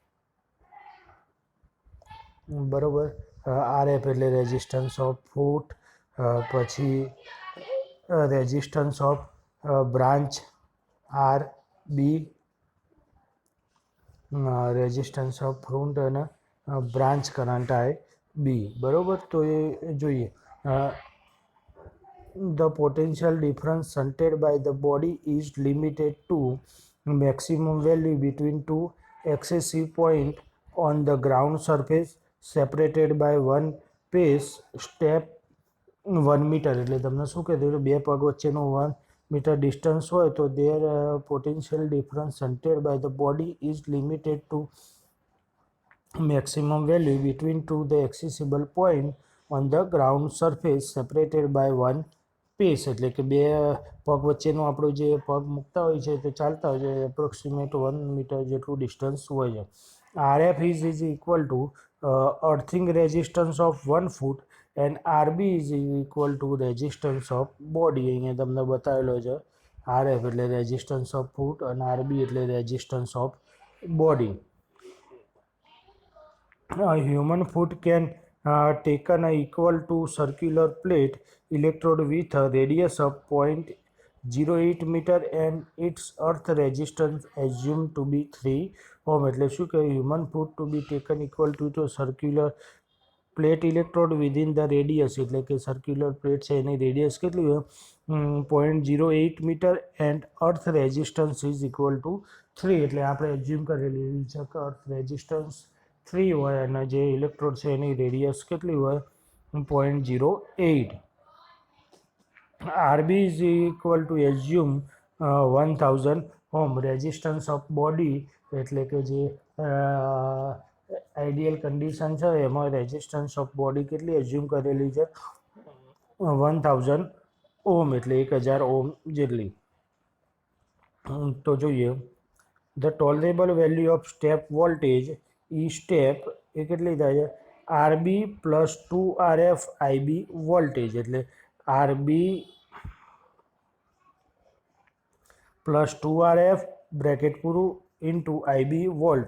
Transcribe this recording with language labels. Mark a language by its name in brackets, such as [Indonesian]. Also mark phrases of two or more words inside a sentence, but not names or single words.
[Gujarati] બરાબર, આરએફ એટલે [English] resistance of foot. પછી resistance of branch R B, resistance of front અને branch current I B. [Gujarati] બરાબર, તો એ જોઈએ. [English] The potential difference shunted by the body is limited to maximum value between two excessive points on the ground surface separated by one pace step 1 મીટર. [Gujarati] એટલે તમને શું કીધું? બે પગ વચ્ચેનું 1 મીટર ડિસ્ટન્સ હોય તો [English] their potential difference shunted by the body is limited to maximum value between two the accessible point on the ground surface separated by one pace. [Gujarati] એટલે કે બે પગ વચ્ચેનું આપણું જે પગ મૂકતા હોય છે તે ચાલતા હોય છે એપ્રોક્સિમેટ 1 મીટર જેટલું ડિસ્ટન્સ હોય છે. [English] RF is equal to earthing resistance of 1 foot and RB is equal to resistance of body. [Gujarati] અહીંયા તમને બતાવેલો છે RF એટલે [English] resistance of foot [Gujarati] અને RB એટલે [English] resistance of body. A human foot can taken equal to circular plate electrode with a radius of 0.08 meter and its earth resistance assumed to be 3 ohm. [Gujarati] એટલે શું કે [English] human foot to be taken equal to circular plate electrode within the radius. [Gujarati] એટલે કે [English] circular plate [Gujarati] છે એની રેડિયસ કેટલી હોય? 0.08 [English] meter and earth resistance is equal to [Gujarati] 3. એટલે આપણે એઝ્યુમ કરેલી છે કે [English] earth resistance [Gujarati] 3 હોય અને જે ઇલેક્ટ્રોડ છે એની રેડિયસ કેટલી હોય? 0.08. [English] RB is equal to assume 1000 ohm. Resistance of body [Gujarati] એટલે કે જે [English] ideal condition [Gujarati] છે એમાં [English] resistance of body [Gujarati] કેટલી એઝ્યુમ કરેલી છે 1000 ઓમ એટલે 1000 ઓમ જેટલી. તો જોઈએ [English] the tolerable value of step voltage E step [Gujarati] એ કેટલી થાય છે [English] RB plus 2RF IB voltage એટલે RB plus 2RF bracket પૂરું into IB volt.